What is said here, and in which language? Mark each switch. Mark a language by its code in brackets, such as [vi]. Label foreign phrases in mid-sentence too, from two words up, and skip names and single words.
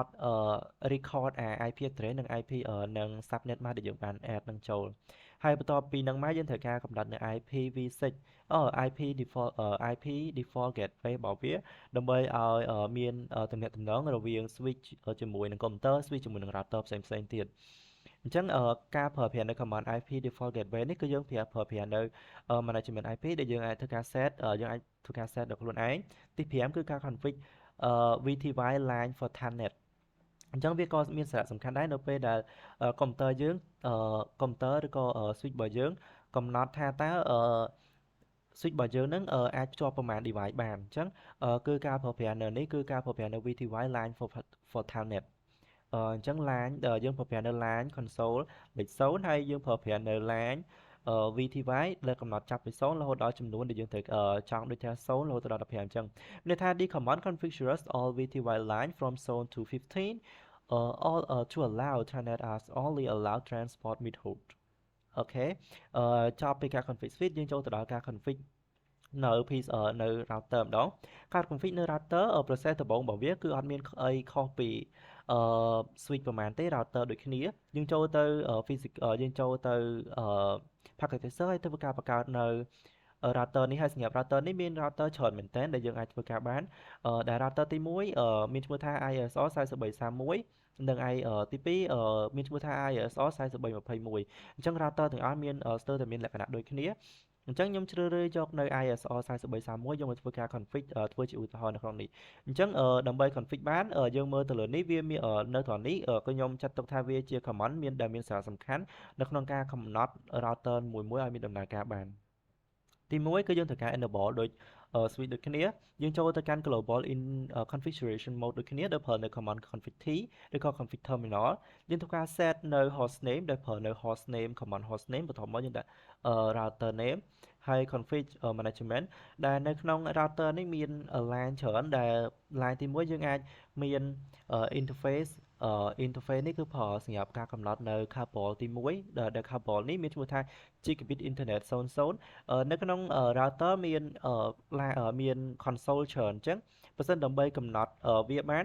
[en] record IP address [km] និង IP និង [en] subnet mask [km] ដែលយើងបាន add នឹងចូលហើយបន្ទាប់ពីនឹងមកយើងត្រូវការកំណត់នៅ [en] IPv6 IP default IP default gateway [km] របស់វាដើម្បីឲ្យមានទំនាក់ទំនងរវាង switch ជាមួយនឹងកុំព្យូទ័រ switch ជាមួយនឹង router ផ្សេងៗទៀតអញ្ចឹងការប្រើប្រាស់នៅ [en] command IP default gateway [km] នេះគឺយើងប្រើប្រាស់នៅ [en] management IP [km] ដែលយើងអាចធ្វើការ set យើងអាចធ្វើការ set ដល់ខ្លួនឯងទី5គឺការ config [en] VTY line for telnet [km] អញ្ចឹងវាក៏មានសារៈសំខាន់ដែរនៅពេលដែលកុំព្យូទ័រយើងកុំព្យូទ័រឬក៏ switch របស់យើងកំណត់ថាតើswitch របស់យើងនឹងអាចភ្ជាប់ប្រ មាណ device បានអញ្ចឹងគឺការប្រើប្រាស់នៅនេះគឺការប្រើប្រាស់នៅ [en] VTY line for telnet [km] អញ្ចឹង line យើងប្រើប្រាស់នៅ [en] line console [km] លេ ខ0ហើយយើងប្រើប្រាស់នៅ [en] line VTY [km] ដែលកំណត់ចាប់ពី0រហូតដល់ចំនួនដែលយើងត្រូវចង់ដូចថា0រហូតដល់15អញ្ចឹងមានន័យថា [en] the command configures all VTY line from 0 to 15 all to allow telnet as only allow transport method [km] អូខេចប់ពីការ config switch យើងចូលទៅដល់ការ config នៅ នៅ router ម្ដងការ config នៅ router process ដំបូងរបស់វាគឺអត់មានអីខុសពី switch ប្រហែលទេ router ដូចគ្នាយើងចូលទៅ យើងចូលទៅ [en] packet tracer [km] ហើយធ្វើការបង្កើតនៅ router នេះហើយសម្រាប់ router នេះមាន router ច្រើនមែនទែនដែលយើងអាចធ្វើការបានដែល router ទី1មានឈ្មោះថា ISO 4331និងទី2មានឈ្មោះថា ISO 4321អញ្ចឹង router ទាំងអស់មានស្ទើរតែមានលក្ខណៈដូចគ្នាអញ្ចឹងខ្ញុំជ្រើសរើសយកនៅ ISO 4331យកមកធ្វើការ config ធ្វើជាឧទាហរណ៍នៅក្នុងនេះអញ្ចឹងដើម្បី config បានយើងមើលទៅលើនេះវាមាននៅត្រង់នេះក៏ខ្ញុំចាត់ទុកថាវាជា command ដែលមានសារៈសំខាន់នៅក្នុងការកំណត់ router មួយៗឲ្យមានដំណើរការបានទី1គឺយើងត្រូវការ enable ដូច switch ដូចគ្នាយើងចូលទៅកាន់ [en] global in configuration mode [km] ដូចគ្នាដោយប្រើនៅ [en] command config [km] t ឬក៏ [en] config terminal [km] យើងធ្វើការ set នៅ [en] host name [km] ដែលប្រើនៅ [en] host name command host name [km] បន្ទាប់មកយើងដាក់ [en] router name [km] ហើយ [en] config management [km] ដែលនៅក្នុង router នេះមាន line ច្រើនដែល line ទី1យើងអាចមាន [en] interface interface [km] នេះគឺប្រើសម្រាប់ការកំណត់នៅ cable ទី1ដែល cable នេះមានឈ្មោះថា [en] gigabit internet 00 [km] នៅក្នុង router មាន console ច្រើនអញ្ចឹងបើសិនដើម្បីកំណត់វាបាន